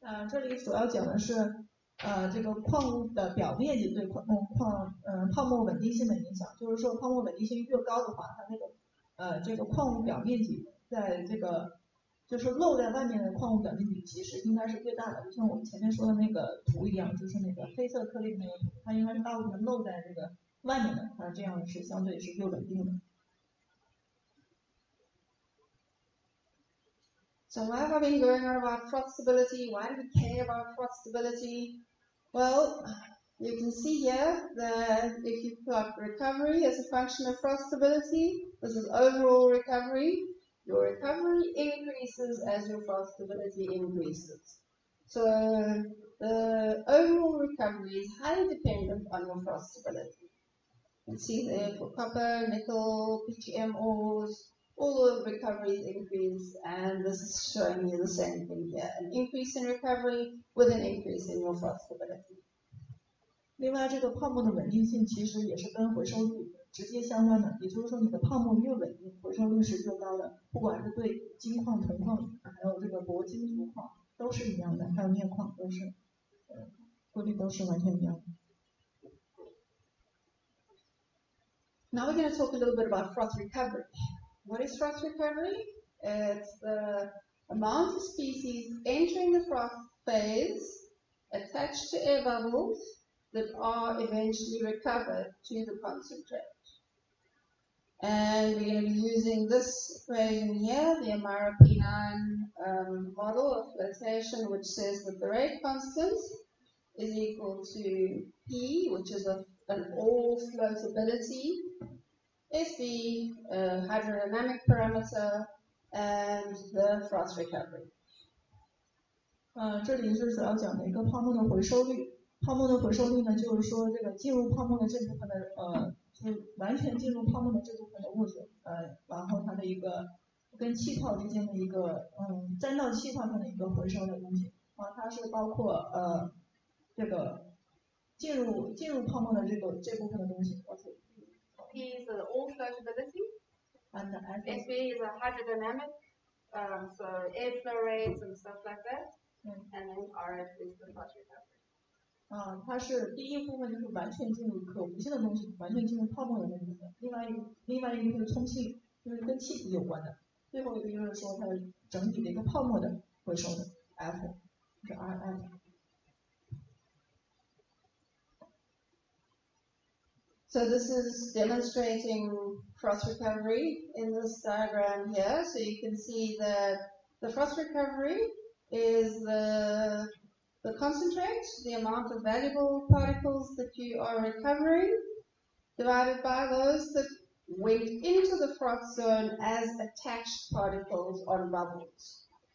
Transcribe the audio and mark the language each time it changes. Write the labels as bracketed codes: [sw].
[zh] 这里主要讲的是这个矿物的表面积对泡沫稳定性的影响，就是说泡沫稳定性越高的话，它那个这个矿物表面积在这个就是露在外面的矿物表面积其实应该是越大的，就像我们前面说的那个图一样，就是那个黑色颗粒的那个图，它应该是大部分露在这个外面的，它这样是相对是越稳定的。 [en] So why have I been going on about froth stability? Why do we care about froth stability? Well, you can see here that if you plot recovery as a function of froth stability, this is overall recovery. Your recovery increases as your froth stability increases. So the overall recovery is highly dependent on your froth stability. You can see there for copper, nickel, PGM ores, all the recoveries increase, and this is showing you the same thing here, an increase in recovery with an increase in your froth stability. [zh] 另外，这个泡沫的稳定性其实也是跟回收率直接相关的，也就是说，你的泡沫越稳定，回收率是越高的。不管是对金矿、铜矿，还有这个铂金属矿都是一样的，还有镍矿都是，规律都是完全一样的。 [en] Now we're going to talk a little bit about froth recovery. What is froth recovery? It's the amount of species entering the froth phase attached to air bubbles that are eventually recovered to the concentrate. And we're going to be using this equation here, the Amara P9 model of flotation, which says that the rate constant is equal to P, which is an all floatability, SB, hydrodynamic parameter, and the froth recovery. [zh] 这里是主要讲的一个泡沫的回收率。泡沫的回收率呢，就是说这个进入泡沫的这部分的就是完全进入泡沫的这部分的物质，然后它的一个跟气泡之间的一个沾到气泡上的一个回收的东西。它是包括这个进入泡沫的这部分的东西。 [en] P is the all floatability, and SB is a hydrodynamic, so airflow rates and stuff like that, and then RF is the froth recovery. [zh] 它是第一部分就是完全进入可无性的东西，完全进入泡沫的那部分。另外一个就是充气，就是跟气体有关的。最后一个就是说它整体的一个泡沫的回收的 F， 是 RF。 [en] So this is demonstrating froth recovery in this diagram here. So you can see that the froth recovery is the concentrate, the amount of valuable particles that you are recovering, divided by those that went into the froth zone as attached particles on bubbles.